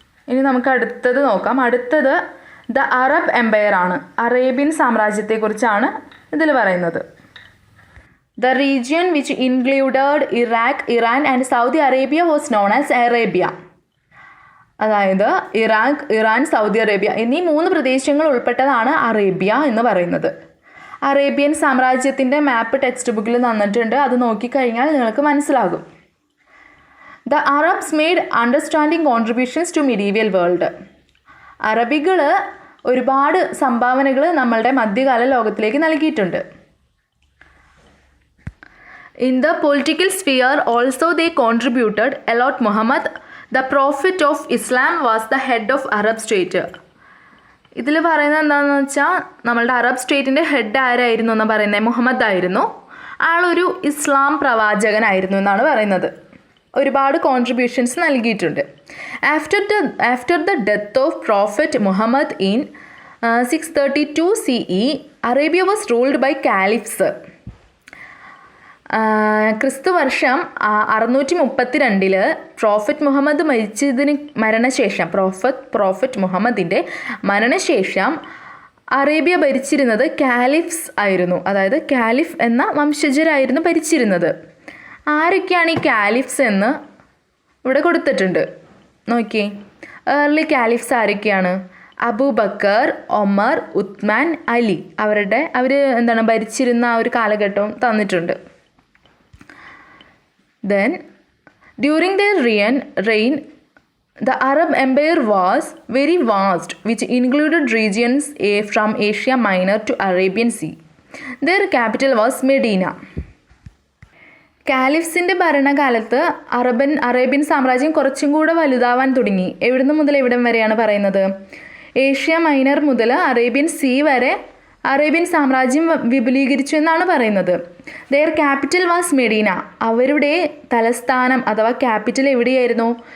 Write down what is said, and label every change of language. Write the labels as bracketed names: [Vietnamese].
[Malayalam] ഇനി നമുക്ക് അടുത്തത് നോക്കാം. അടുത്തത് ദ അറബ് എംപയർ ആണ്. അറേബ്യൻ സാമ്രാജ്യത്തെക്കുറിച്ചാണ് ഇതിൽ പറയുന്നത്. [English] The region which included Iraq, Iran and Saudi Arabia was known as Arabia. [Malayalam] അതായത് ഇറാഖ്, ഇറാൻ, സൗദി അറേബ്യ എന്നീ 3 പ്രദേശങ്ങൾ ഉൾപ്പെട്ടതാണ് അറേബ്യ എന്ന് പറയുന്നത്. അറേബ്യൻ സാമ്രാജ്യത്തിൻ്റെ മാപ്പ് ടെക്സ്റ്റ് ബുക്കിൽ തന്നിട്ടുണ്ട്, അത് നോക്കിക്കഴിഞ്ഞാൽ നിങ്ങൾക്ക് മനസ്സിലാകും. [English] The Arabs made understanding contributions to medieval world. [Malayalam] അറബികൾ ഒരുപാട് സംഭാവനകൾ നമ്മളുടെ മധ്യകാല ലോകത്തിലേക്ക് നൽകിയിട്ടുണ്ട്. [English] In the political sphere also they contributed a lot. Muhammad, the prophet of Islam, was the head of Arab state. [Malayalam] ഇതിൽ പറയുന്നത് എന്താണെന്ന് വെച്ചാൽ നമ്മളുടെ അറബ് സ്റ്റേറ്റിൻ്റെ ഹെഡ് ആരായിരുന്നു എന്ന് പറയുന്നത്? മുഹമ്മദ് ആയിരുന്നു. ആളൊരു ഇസ്ലാം പ്രവാചകനായിരുന്നു എന്നാണ് പറയുന്നത്. ഒരുപാട് കോൺട്രിബ്യൂഷൻസ് നൽകിയിട്ടുണ്ട്. [English] After the death of Prophet Muhammad in 632 CE, Arabia was ruled by caliphs. [Malayalam] ക്രിസ്തു വർഷം 632 പ്രോഫറ്റ് മുഹമ്മദ് മരണശേഷം പ്രോഫറ്റ് മുഹമ്മദിൻ്റെ മരണശേഷം അറേബ്യ ഭരിച്ചിരുന്നത് കാലിഫ്സ് ആയിരുന്നു. അതായത് കാലിഫ് എന്ന വംശജരായിരുന്നു ഭരിച്ചിരുന്നത്. ആരൊക്കെയാണ് ഈ കാലിഫ്സ് എന്ന് ഇവിടെ കൊടുത്തിട്ടുണ്ട്, നോക്കി. ഏർലി കാലിഫ്സ് ആരൊക്കെയാണ്? അബൂബക്കർ, ഒമർ, ഉത്മാൻ, അലി. അവർ ഭരിച്ചിരുന്ന ആ ഒരു കാലഘട്ടവും തന്നിട്ടുണ്ട്. [English] Then, during their reign, the Arab Empire was very vast, which included regions from Asia Minor to Arabian Sea. Their capital was Medina. [Malayalam] കാലിഫ്സിൻ്റെ ഭരണകാലത്ത് അറേബ്യൻ സാമ്രാജ്യം കുറച്ചും കൂടെ വലുതാവാൻ തുടങ്ങി. എവിടുന്ന് മുതൽ എവിടം വരെയാണ് പറയുന്നത്? ഏഷ്യ മൈനർ മുതൽ അറേബ്യൻ സീ വരെ അറേബ്യൻ സാമ്രാജ്യം വിപുലീകരിച്ചു എന്നാണ് പറയുന്നത്. [English] Their capital was Medina. [Malayalam] അവരുടെ തലസ്ഥാനം അഥവാ ക്യാപിറ്റൽ എവിടെയായിരുന്നു?